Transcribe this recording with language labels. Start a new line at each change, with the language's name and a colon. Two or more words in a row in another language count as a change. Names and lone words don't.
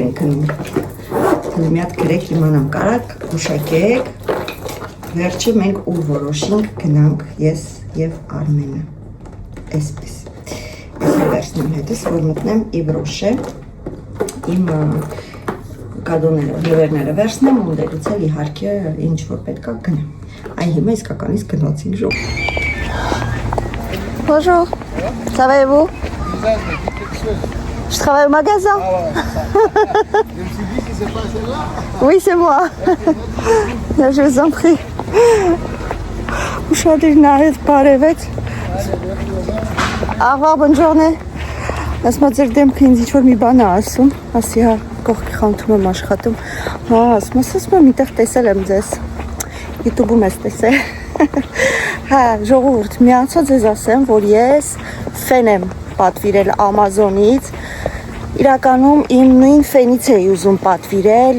Armenian: ենք գնում, մի հատ գրեք իմանամ կարակ, գուշակեք, վերջը մենք ուր որոշինք գնանք ես և Արմենը, այսպես, ես վերցնեմ հետս, որ մտնեմ Իվրոշը, իմ կադոները, նվերները վերցնեմ, ունդելուց էլ իհարկե ինչ որ պետք է գնեմ, այ հիմա իսկականից գնացինք ժող։
French: Bonjour, ça va et vous? Je travaille au magasin. Je me suis dit que c'est pas celle-là. Oui, c'est moi. Là, je vous en prie.
Armenian: Ուշադրին արեց բարևեց։
French: Au revoir, bonne journée.
Armenian: Ասում ձեր դեմքը ինձ ինչ-որ մի բան է ասում, ասի հա, կողքի խանութում եմ աշխատում։ Հա, ասում եմ, միտեղ տեսել եմ ձեզ։ YouTube-ում ես տեսել։ Հա, ժողովուրդ, միացա ձեզ ասեմ, որ ես ֆեն եմ պատվիրել Amazon-ից։ Իրականում իմ նույն ֆենից էի ուզում պատվիրել,